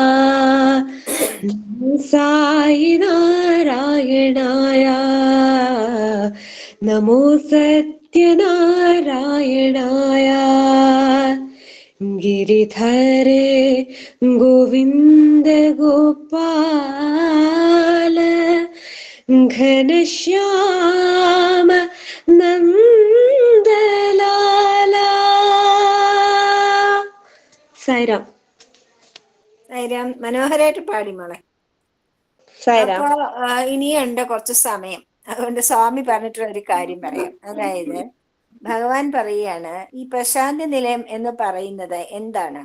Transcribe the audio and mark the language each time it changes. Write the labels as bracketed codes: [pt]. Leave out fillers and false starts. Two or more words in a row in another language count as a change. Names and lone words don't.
[sa] नमो साई नारायणाय, नमो सत्य नारायणाय, गिरिधर गोविंद गोपाल घनश्याम नंद लाला. [ml] സായിരാം. സായിരാം, മനോഹരമായിട്ട് പാടി മോളെ. സായിരാം. അപ്പൊ ഇനിയുണ്ട് കുറച്ച് സമയം, അതുകൊണ്ട് സ്വാമി പറഞ്ഞിട്ടുള്ള ഒരു കാര്യം പറയാം. അതായത് ഭഗവാൻ പറയാണ്, ഈ പ്രശാന്തി നിലയം എന്ന് പറയുന്നത് എന്താണ്?